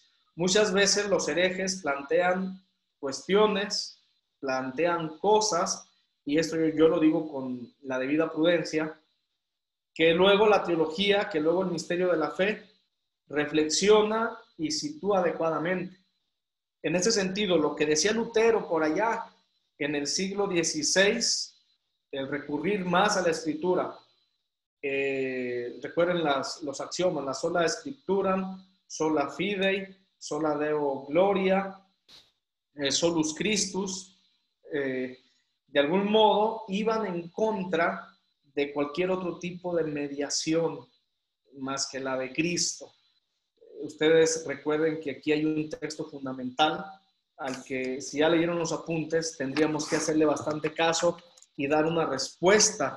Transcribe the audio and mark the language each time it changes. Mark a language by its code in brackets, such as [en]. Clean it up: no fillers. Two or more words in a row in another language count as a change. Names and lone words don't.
[es] Muchas veces los herejes plantean cuestiones, plantean cosas y esto yo lo digo con la debida prudencia, que luego la teología, que luego el misterio de la fe reflexiona y sitúa adecuadamente. En ese sentido, lo que decía Lutero por allá en el siglo XVI, el recurrir más a la escritura, recuerden los axiomas, la sola escritura, [la] sola fidei, sola deo gloria, solus Christus, [es] de algún modo iban en contra de cualquier otro tipo de mediación más que la de Cristo. Ustedes recuerden que aquí hay un texto fundamental al que, si ya leyeron los apuntes, tendríamos que hacerle bastante caso y dar una respuesta.